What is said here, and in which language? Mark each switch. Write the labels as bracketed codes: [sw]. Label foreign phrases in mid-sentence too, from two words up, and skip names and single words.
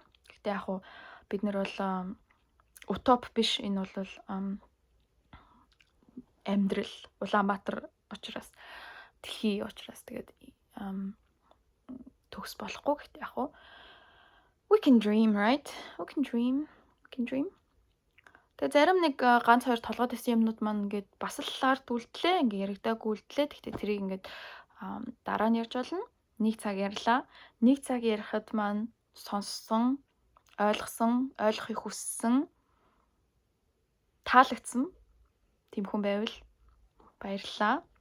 [mn] Гэхдээ яг хуу бид нар бол утоп биш, энэ бол амьдрал Улаанбаатар учраас дэлхий учраас тэгээд төгс болохгүй. Гэхдээ яг хуу [en] we can dream, right? We can dream. [mn] Тэгээ зарим нэг ганц хоёр толгойд байсан юмнууд маань ингээд бас л ард үлдлээ, ингээд яригдаагүй үлдлээ. Гэхдээ тэрийг ингээд дараа нь ярьж болно. Нэг цаг ярьлаа. Нэг цаг ярихад маань сонссон, ойлгохыг хүссэн, таалагдсан тийм хүн байвал баярлалаа.